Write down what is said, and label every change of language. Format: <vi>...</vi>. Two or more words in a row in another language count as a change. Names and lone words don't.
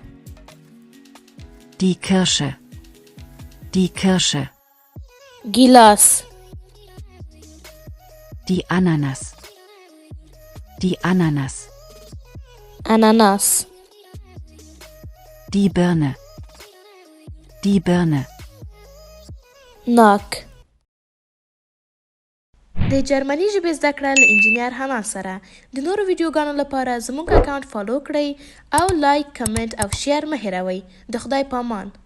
<de>Die Kirsche. Die Kirsche.</de> <ps>گیلاس.</ps> <de>Die Ananas. Die Ananas.</de> <ps>اناناس.</ps> <de>Die Birne. Die Birne.</de> <ps>ناک. د جرمني ژبې زده کړه له انجینیر حمام سره. د نورو ویډیوګانو لپاره زموږ اکاونټ فالو کړئ او لایک، کمنټ او شیر مه هیروئ. د خدای پامان.</ps>